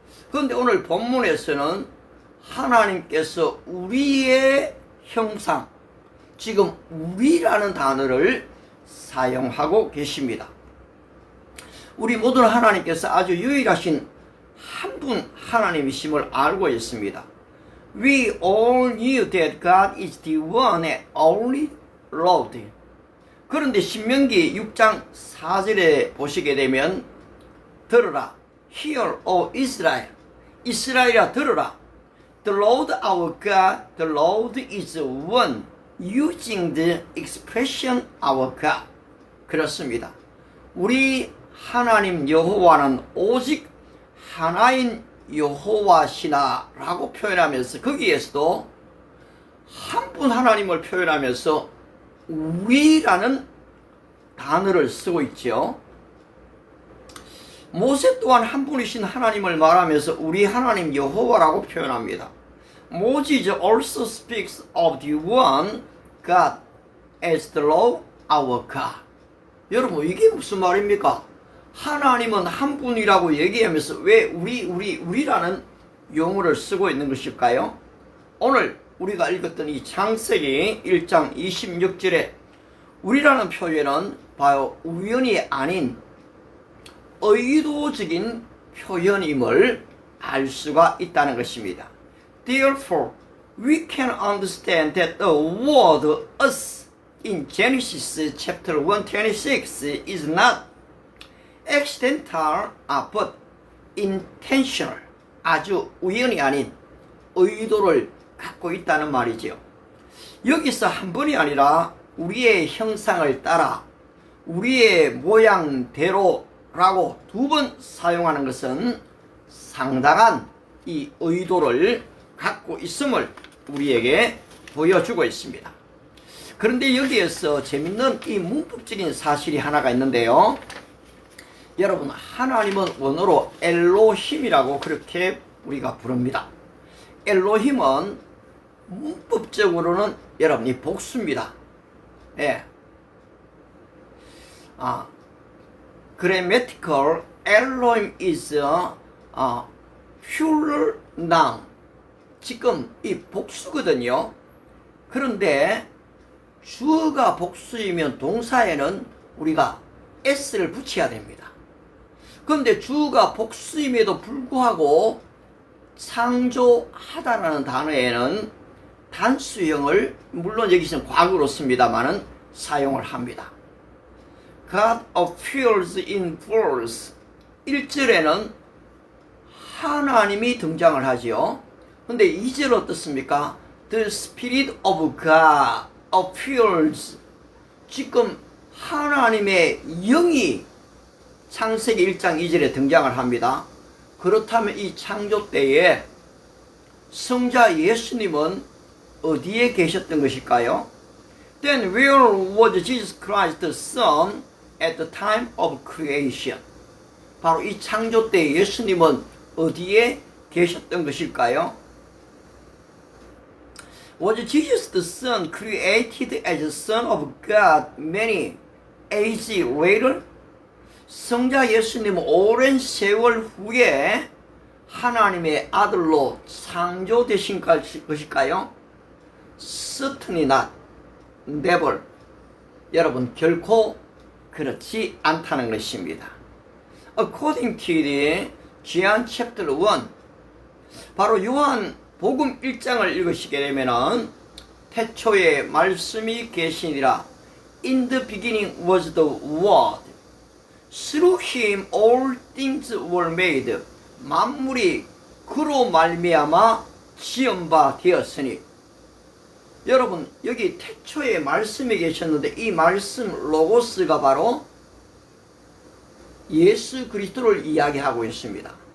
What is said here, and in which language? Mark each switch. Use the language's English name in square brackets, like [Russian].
[Korean] 그런데 오늘 본문에서는 하나님께서 우리의 형상, 지금 우리라는 단어를 사용하고 계십니다. 우리 모두는 하나님께서 아주 유일하신 한 분 하나님이심을 알고 있습니다. [English] We all knew that God is the one and only Lord. [Korean] 그런데 신명기 6장 4절에 보시게 되면 들으라, [English] Hear, O Israel, [Korean] 이스라엘아 들으라, [English] The Lord our God, the Lord is one, using the expression our God. [Korean] 그렇습니다. 우리 하나님 여호와는 오직 하나인 여호와시나 라고 표현하면서 거기에서도 한 분 하나님을 표현하면서 우리라는 단어를 쓰고 있죠. 모세 또한 한 분이신 하나님을 말하면서 우리 하나님 여호와라고 표현합니다. [English] Moses also speaks of the one God as the Lord our God. [Korean] 여러분 이게 무슨 말입니까? 하나님은 한 분이라고 얘기하면서 왜 우리라는 용어를 쓰고 있는 것일까요? 오늘 우리가 읽었던 이 창세기 1장 26절에 우리라는 표현은 바로 우연이 아닌 의도적인 표현임을 알 수가 있다는 것입니다. [English] Therefore, we can understand that the word us in Genesis chapter 126 is not accidental but intentional. [Korean] 아주 우연이 아닌 의도를 갖고 있다는 말이죠. 여기서 한 번이 아니라 우리의 형상을 따라 우리의 모양대로라고 2번 사용하는 것은 상당한 이 의도를 갖고 있음을 우리에게 보여주고 있습니다. 그런데 여기에서 재밌는 이 문법적인 사실이 하나가 있는데요. 여러분 하나님은 원어로 엘로힘이라고 그렇게 우리가 부릅니다. 엘로힘은 문법적으로는 여러분이 복수입니다. 예. [English] Grammatical Elohim is a plural noun. [Korean] 지금 이 복수거든요. 그런데 주어가 복수이면 동사에는 우리가 s를 붙여야 됩니다. 그런데 주어가 복수임에도 불구하고 창조하다라는 단어에는 단수형을 물론 여기서는 과거로 씁니다만은 사용을 합니다. [English] God appears in force. [Korean] 1절에는 하나님이 등장을 하지요. 근데 2절 어떻습니까? [English] The Spirit of God appears. [Korean] 지금 하나님의 영이 창세기 1장 2절에 등장을 합니다. 그렇다면 이 창조 때에 성자 예수님은 어디에 계셨던 것일까요? [English] Then where was Jesus Christ the Son at the time of creation? [Korean] 바로 이 창조 때 예수님은 어디에 계셨던 것일까요? [English] Was Jesus the Son created as the Son of God many ages later? [Korean] 성자 예수님은 오랜 세월 후에 하나님의 아들로 창조되신 것일까요? [English] Certainly not. Never. [Korean] 여러분 결코 그렇지 않다는 것입니다. [English] According to the John chapter 1, [Korean] 바로 요한 복음 1장을 읽으시게 되면은 태초에 말씀이 계시니라. [English] In the beginning was the Word. Through him all things were made. [Korean] 만물이 그로 말미암아 지은 바 되었으니. 여러분 여기 태초에 말씀이 계셨는데 이 말씀 로고스가 바로 예수 그리스도를 이야기하고 있습니다.